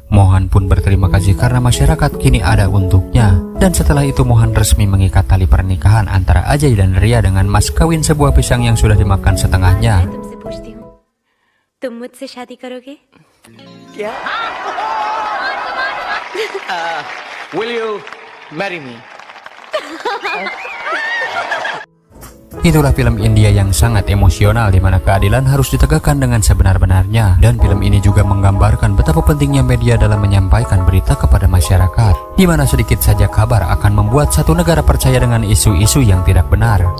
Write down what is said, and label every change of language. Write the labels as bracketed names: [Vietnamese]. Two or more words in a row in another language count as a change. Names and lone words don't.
[Indonesian] Mohan pun berterima kasih karena masyarakat kini ada untuknya. Dan setelah itu Mohan resmi mengikat tali pernikahan antara Ajay dan Ria dengan mas kawin sebuah pisang yang sudah dimakan setengahnya. [Hindi] तुम मुझसे शादी करोगे? क्या? [English] Will you marry me? [Indonesian] Itulah film India yang sangat emosional di mana keadilan harus ditegakkan dengan sebenar-benarnya. Dan film ini juga menggambarkan betapa pentingnya media dalam menyampaikan berita kepada masyarakat, di mana sedikit saja kabar akan membuat satu negara percaya dengan isu-isu yang tidak benar.